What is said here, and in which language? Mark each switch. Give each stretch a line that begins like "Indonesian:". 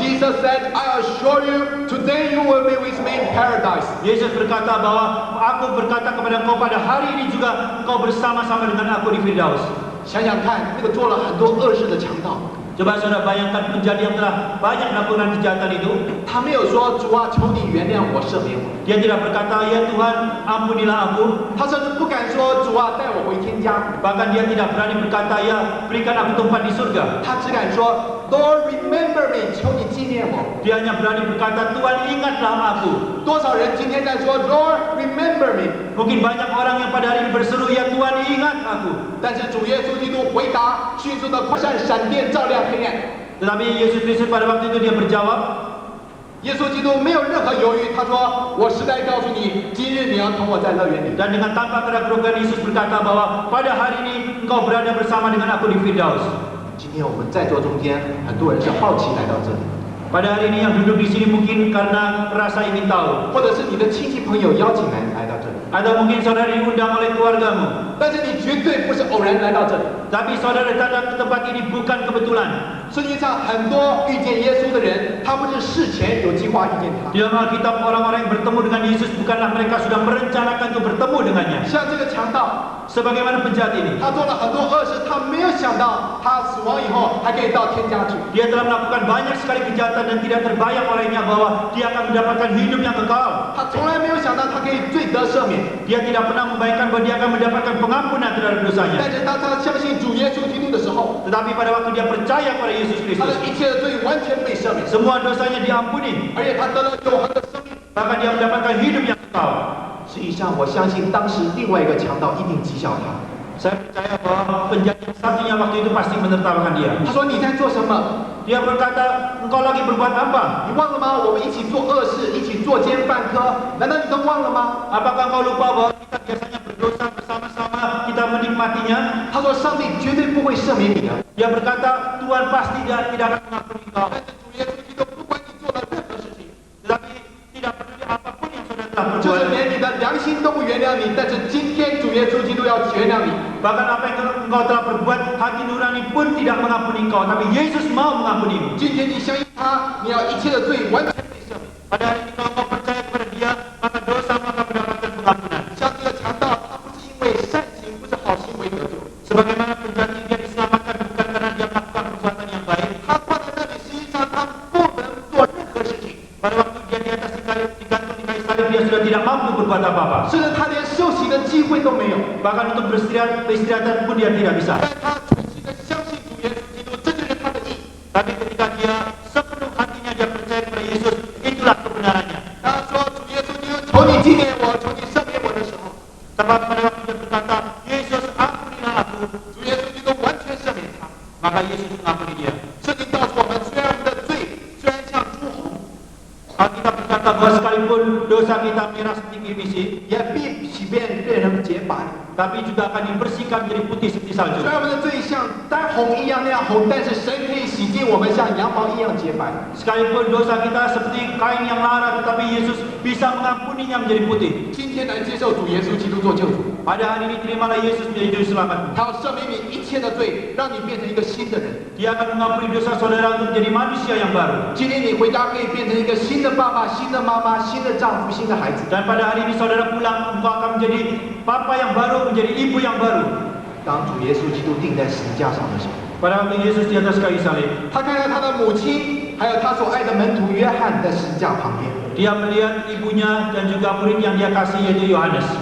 English: Jesus said, "I assure you, today you will be with me in paradise."
Indonesian: Yesus berkata bahwa aku berkata kepada engkau pada hari ini juga engkau bersama-sama dengan aku di Firdaus.
Chinese: 想想看，那个做了很多恶事的强盗，
Indonesian: Coba saudara bayangkan penjahat yang telah banyak melakukan kejahatan itu.
Chinese: 他没有说：“主啊，求你原谅我，赦免我。”
Indonesian: Dia tidak berkata, ya Tuhan ampunilah aku.
Chinese: 他甚至不敢说：“主啊，带我回天家。”
Indonesian: Bahkan dia tidak berani berkata, ya berikan aku tempat di surga.
Chinese: 他只敢说：
English: “Lord, remember me，
Chinese: 求你纪念我。”
Indonesian: Dia hanya berani berkata, Tuhan ingatlah aku.
Chinese: 多少人今天在说
English: “Lord, remember me”，
Indonesian: Mungkin banyak orang yang pada hari ini berseru, ya Tuhan ingat aku.
Chinese: 但是主耶稣基督回答，迅速的快闪闪电照亮黑暗。
Indonesian: Tetapi Yesus Kristus pada waktu itu dia berjawab,
Chinese: 耶稣基督没有任何犹豫，他说：“我实在告诉你，今日你要同我在乐园里。”
Indonesian: dan dengan tanpa keraguan Yesus berkata bahwa pada hari ini engkau berada bersama dengan aku di Firdaus.
Chinese: 今天我们在座中间，很多人是好奇来到这里，
Indonesian: Pada hari ini yang duduk di sini mungkin karena rasa ingin tahu,
Chinese: 或者是你的亲戚朋友邀请来到这里，
Indonesian: atau mungkin saudara diundang oleh keluargamu.
Chinese: 但是你绝对不是偶然来到这里。
Indonesian: Tapi saudara datang ke tempat ini bukan kebetulan.
Chinese: 圣经上很多遇见耶稣的人，他不是事前有计划遇见他，
Indonesian: Di dalam Alkitab orang-orang yang bertemu dengan Yesus bukanlah mereka sudah merencanakan untuk bertemu dengannya.
Chinese: 像这个强盗，
Indonesian: Sebagaimana penjahat ini,
Chinese: 他做了很多恶事，他没有想到他死亡以后还可以到天家去。
Indonesian: dia telah melakukan banyak sekali kejahatan dan tidak terbayang olehnya bahwa dia akan mendapatkan hidup yang kekal.
Chinese: 他从来没有想到他可以罪得赦免，
Indonesian: Dia tidak pernah membayangkan bahwa dia akan mendapatkan pengampunan terhadap dosanya.
Chinese: 但是当他相信主耶稣基督的时候，
Indonesian: Tetapi pada waktu dia percaya kepada Yesus
Chinese: 他的
Indonesian: Kristus,
Chinese: 一切的罪完全被赦免，
Indonesian: semua dosanya diampuni.
Chinese: 而且他得了永恒的生命。
Indonesian: Bahkan dia mendapatkan hidup yang kekal.
Chinese: 实际上，我相信当时另外一个强盗一定讥笑他。
Indonesian: Saya percaya bahwa penjahat yang satunya waktu itu pasti menertawakan dia.
Chinese: 他说：“你在做什么？
Indonesian: Dia berkata, engkau lagi berbuat apa?
Chinese: 你忘了吗？我们一起做恶事，一起作奸犯科，难道你都忘了吗？”
Indonesian: Apakah engkau lupa bahwa kita biasanya berdosa bersama-sama, kita menikmatinya.
Chinese: 他说上帝绝对不会赦免你的。
Indonesian: Dia berkata, Tuhan pasti tidak akan mengampuni kau.
Chinese: 但是主耶稣基督不管你做了任何事情，
Indonesian: Tetapi tidak peduli apapun yang saudara telah
Chinese: 就是
Indonesian: perbuat.
Chinese: 连你的良心都不原谅你，但是今天主耶稣基督要原谅你。
Indonesian: Bahkan apa yang engkau telah perbuat, hati nurani pun tidak mengampuni kau. Tapi Yesus mau mengampunimu.
Chinese: 今天你相信他，你要一切的罪完全被赦免。
Indonesian: Pada hari ini kalau kau percaya kepada dia, maka dosa maka mendapatkan pengampunan.
Chinese: 像这个强盗，他不是因为善行，不是好行为得救，
Indonesian: Sebagaimana penjati dia diselamatkan bukan karena dia melakukan perbuatan yang baik.
Chinese: 他放在那里，实际上他不能做任何事情，
Indonesian: Pada waktu dia di atas digantung di kayu salib, dia sudah tidak mampu berbuat apa-apa.
Chinese: 甚至他连休息的机会都没有。
Indonesian: Bahkan untuk beristirahatan pun dia tidak bisa.
Chinese: 但他全心的相信主耶稣基督，这就是他的义。
Indonesian: Tapi ketika dia sepenuh hatinya dia percaya kepada Yesus, itulah kebenarannya.
Chinese: 他说：“主耶稣基督，求你纪念我，求你赦免我的时候，
Indonesian: Sebab pada waktu dia berkata, Yesus ampunilah aku,
Chinese: 主耶稣基督完全赦免他。
Indonesian: maka Yesus mengampuni dia.
Chinese: 圣经告诉我们，虽然我们的罪虽然像朱红，
Indonesian: Alkitab berkata bahwa sekalipun dosa kita merah seperti biji,
Chinese: 也必洗变变成洁白。
Indonesian: tapi juga akan dibersihkan menjadi putih seperti salju.
Chinese: 虽然我们的罪像丹红一样那样红，但是神可以洗净我们，像羊毛一样洁白。
Indonesian: Sekalipun dosa kita seperti kain yang lara, tetapi Yesus bisa mengampuninya menjadi putih.
Chinese: 今天来接受主耶稣基督做救主，
Indonesian: Pada hari ini terimalah Yesus menjadi juru selamatmu.
Chinese: 他要赦免你一切的罪，让你变成一个新的人。
Indonesian: Dia akan mengampuni dosa saudara untuk menjadi manusia yang baru.
Chinese: 今天你回家可以变成一个新的爸爸、新的妈妈、新的丈夫、新的孩子。
Indonesian: Dan pada hari ini saudara pulang, engkau akan menjadi papa yang baru, menjadi ibu yang baru.
Chinese: 当主耶稣基督钉在十字架上的时候，
Indonesian: Pada waktu Yesus di atas kayu salib,
Chinese: 他看到他的母亲，还有他所爱的门徒约翰在十字架旁边。
Indonesian: dia melihat ibunya dan juga murid yang dia kasih yaitu Yohanes.